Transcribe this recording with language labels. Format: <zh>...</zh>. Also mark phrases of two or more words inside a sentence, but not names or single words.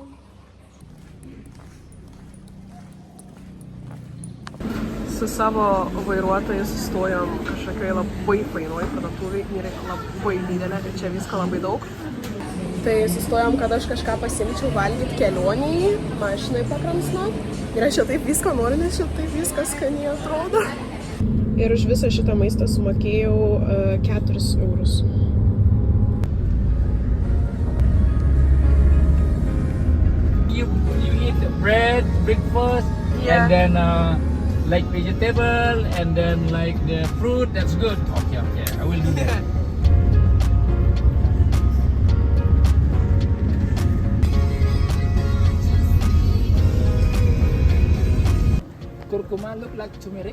<lt>Su savo vairuotojais sustojom kažkokioj labai fainoj parduotuvėj, yra labai didelė ir čia visko labai daug. Tai sustojom, kad aš kažką pasimčiau valgyti kelionėje, mašinai pakramsnot. Ir aš čia taip visko noriu, nes čia taip viskas skaniai atrodo. Ir už visą šitą maistą sumokėjau 4 eurus.</lt> <en>You eat bread, breakfast, Yeah. and then like vegetable, and then like the fruit. That's good. Okay, I will do that. Curcuma look like turmeric.</en>